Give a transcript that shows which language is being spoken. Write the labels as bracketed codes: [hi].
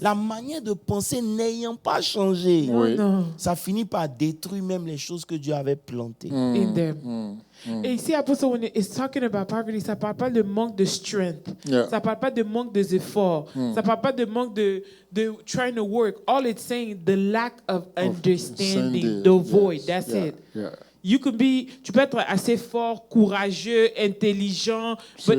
[fr] La manière de penser n'ayant pas changé, Oui. [en] No. [fr] ça finit par détruire même les choses que Dieu avait plantées. [en] In them. [fr] Et ici, Apostle, [en] when it's talking about poverty, [fr] ça parle pas de manque de strength. [en] Yeah. [fr] Ça parle pas de manque des efforts. Ça parle pas de manque de [en] trying to work. All it's saying, the lack of understanding, the void. Yes. That's Yeah. it. Yeah. [fr] Tu peux être assez fort, courageux, intelligent, but